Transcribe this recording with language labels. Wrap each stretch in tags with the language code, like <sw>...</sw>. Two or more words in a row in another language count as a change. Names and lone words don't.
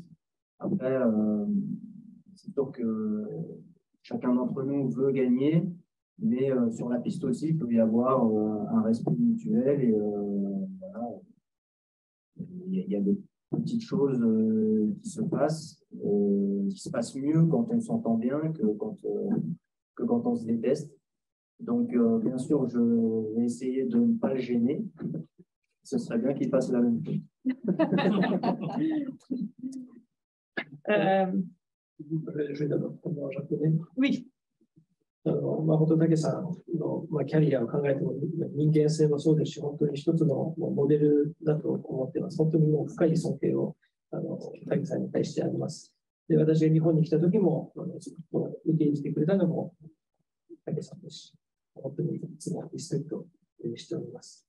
<fr>Après, c'est sûr que chacun d'entre nous veut gagner, mais sur la piste aussi, il peut y avoir un respect mutuel et voilà, il y a des petites choses qui se passent mieux quand on s'entend bien que quand on se déteste. Donc, bien sûr, je vais essayer de ne pas le gêner. Ce serait bien qu'il fasse la même chose. Je vais d'abord prendre en japonais. Oui.</fr> <ja>本当武さんの、キャリアを考えても人間性もそうですし、本当に一つのモデルだと思っています。本当にもう深い尊敬を武さんに対してあります。で、私が日本に来た時も受け入れてくれたのも武さんですし、本当にいつもリスペクトしております。</ja>